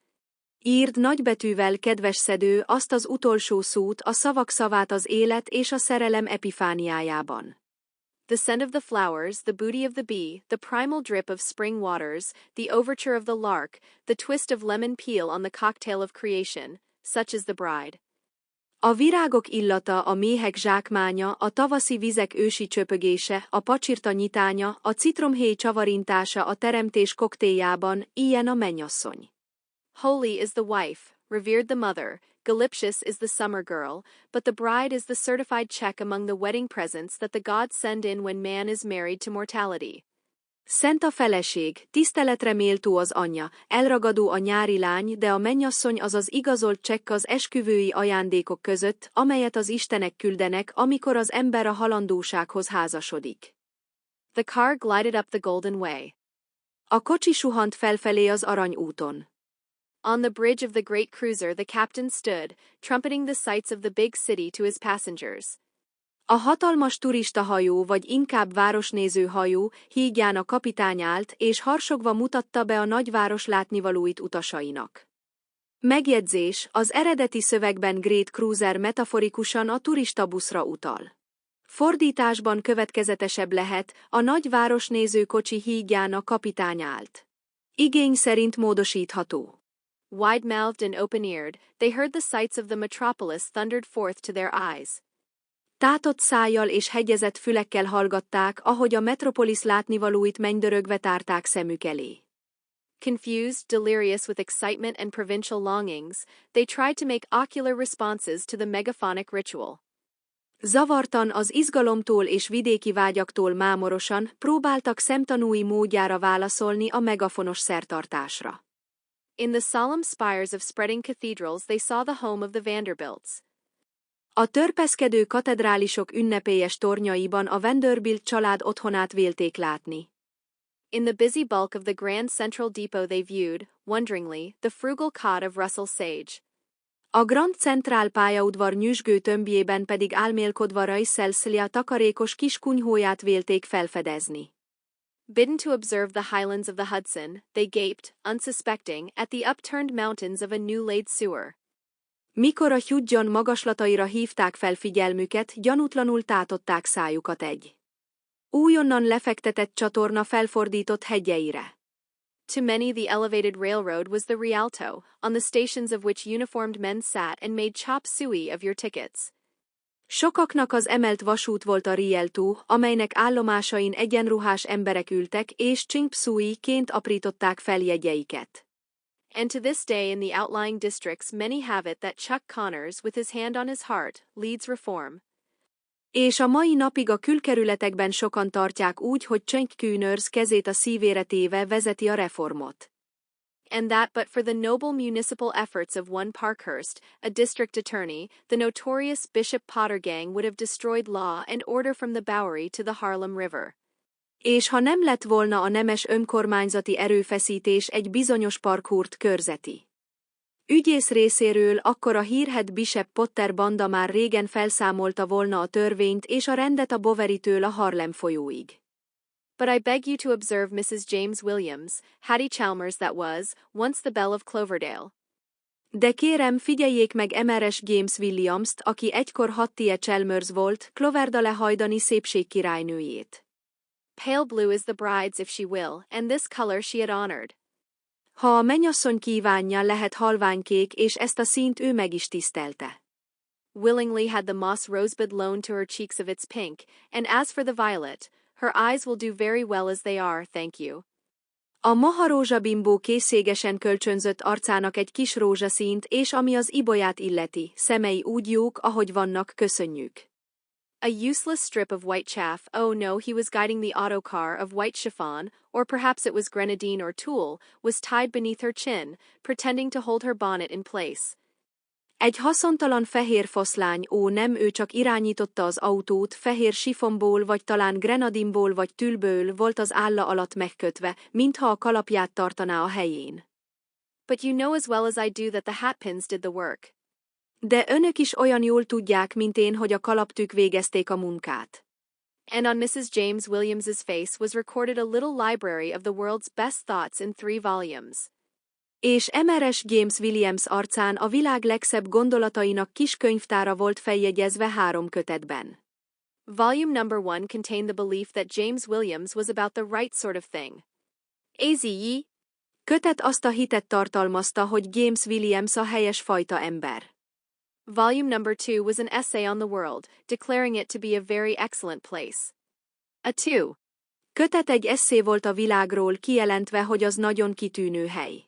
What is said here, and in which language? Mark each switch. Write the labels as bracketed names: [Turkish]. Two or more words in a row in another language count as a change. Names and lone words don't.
[Hungarian] Írd nagybetűvel, kedves szedő, azt az utolsó szót, a szavak szavát az élet és a szerelem epifániájában. [English] The scent of the flowers, the booty of the bee, the primal drip of spring waters, the overture of the lark, the twist of lemon peel on the cocktail of creation, such is the bride. [Hungarian] A virágok illata, a méhek zsákmánya, a tavaszi vizek ősi csöpögése, a pacsirta nyitánya, a citromhéj csavarintása a teremtés koktéljában, ilyen a mennyasszony. [English] Holy is the wife, revered the mother, Galiptius is the summer girl, but the bride is the certified check among the wedding presents that the gods send in when man is married to mortality. [Hungarian] Szent a feleség, tiszteletre méltó az anyja, elragadó a nyári lány, de a mennyasszony az az igazolt csekk az esküvői ajándékok között, amelyet az istenek küldenek, amikor az ember a halandósághoz házasodik. [English] The car glided up the Golden Way. [Hungarian] A kocsi suhant felfelé az Aranyúton. [English] On the bridge of the great cruiser the captain stood, trumpeting the sights of the big city to his passengers. [Hungarian] A hatalmas turistahajó vagy inkább városnéző hajó hídján a kapitány állt, és harsogva mutatta be a nagyváros látnivalóit utasainak. Megjegyzés, az eredeti szövegben [English] Great Cruiser [Hungarian] metaforikusan a turistabuszra utal. Fordításban következetesebb lehet, a nagy városnéző kocsi hídján a kapitány állt. Igény szerint módosítható. [English] Wide-mouthed and open-eared, they heard the sights of the metropolis thundered forth to their eyes. [Hungarian] Tátott szájjal és hegyezett fülekkel hallgatták, ahogy a metropolis látnivalóit mennydörögve tárták szemük elé. [English] Confused, delirious with excitement and provincial longings, they tried to make ocular responses to the megaphonic ritual. [Hungarian] Zavartan, az izgalomtól és vidéki vágyaktól mámorosan próbáltak szemtanúi módjára válaszolni a megafonos szertartásra. [English] In the solemn spires of spreading cathedrals they saw the home of the Vanderbilts. [Hungarian] A törpeszkedő katedrálisok ünnepélyes tornyaiban a Vanderbilt család otthonát vélték látni. [English] In the busy bulk of the Grand Central Depot they viewed, wonderingly, the frugal cot of Russell Sage. [Hungarian] A Grand Central pályaudvar nyüzsgő tömbjében pedig álmélkodva Rajszelszlia takarékos kis kunyhóját vélték felfedezni. [English] Bidden to observe the highlands of the Hudson, they gaped, unsuspecting, at the upturned mountains of a new-laid sewer. [Hungarian] Mikor a Hudson magaslataira hívták fel figyelmüket, gyanútlanul tátották szájukat egy újonnan lefektetett csatorna felfordított hegyeire. [English] To many the elevated railroad was the Rialto, on the stations of which uniformed men sat and made chop suey of your tickets. [Hungarian] Sokaknak az emelt vasút volt a Rialto, amelynek állomásain egyenruhás emberek ültek és chop suey-ként aprították fel jegyeiket. [English] And to this day in the outlying districts many have it that Chuck Connors, with his hand on his heart, leads reform. [Hungarian] És a mai napig a külkerületekben sokan tartják úgy, hogy Chuck Connors kezét a szívére téve vezeti a reformot. [English] And that but for the noble municipal efforts of one Parkhurst, a district attorney, the notorious Bishop Potter gang would have destroyed law and order from the Bowery to the Harlem River. [Hungarian] És ha nem lett volna a nemes önkormányzati erőfeszítés egy bizonyos Parkhurst körzeti ügyész részéről, akkor a hírhedt Bishop Potter banda már régen felszámolta volna a törvényt és a rendet a Bowery-től a Harlem folyóig. [English] But I beg you to observe Mrs. James Williams, Hattie Chalmers that was, once the belle of Cloverdale. [Hungarian] De kérem, figyeljék meg Emeres James Williams-t, aki egykor Hattie Chalmers volt, Cloverdale hajdani szépségkirálynőjét. [English] Pale blue is the bride's if she will, and this color she had honored. [Hungarian] Ha a mennyasszony kívánja, lehet halványkék, és ezt a színt ő meg is tisztelte. [English] Willingly had the moss rosebud loaned to her cheeks of its pink, and as for the violet, her eyes will do very well as they are, thank you. [Hungarian] A moha rózsabimbó készségesen kölcsönzött arcának egy kis rózsaszínt, és ami az ibolyát illeti, szemei úgy jók, ahogy vannak, köszönjük. [English] A useless strip of white chaff, oh no, he was guiding the autocar of white chiffon, or perhaps it was grenadine or tulle, was tied beneath her chin, pretending to hold her bonnet in place. [Hungarian] Egy haszontalan fehér foszlány, ó nem, ő csak irányította az autót, fehér sifonból vagy talán grenadinból vagy tüllből volt az álla alatt megkötve, mintha a kalapját tartaná a helyén. [English] But you know as well as I do that the hatpins did the work. [Hungarian] De önök is olyan jól tudják, mint én, hogy a kalaptűk végezték a munkát. [English] And on Mrs. James Williams's face was recorded a little library of the world's best thoughts in 3 volumes. [Hungarian] És Emeres James Williams arcán a világ legszebb gondolatainak kis könyvtára volt feljegyezve 3 kötetben. [English] Volume number 1 contained the belief that James Williams was about the right sort of thing. [Hungarian] Az. Kötet azt a hitet tartalmazta, hogy James Williams a helyes fajta ember. [English] Volume number 2 was an essay on the world, declaring it to be a very excellent place. [Hungarian] A 2. Kötet egy esszé volt a világról, kijelentve, hogy az nagyon kitűnő hely.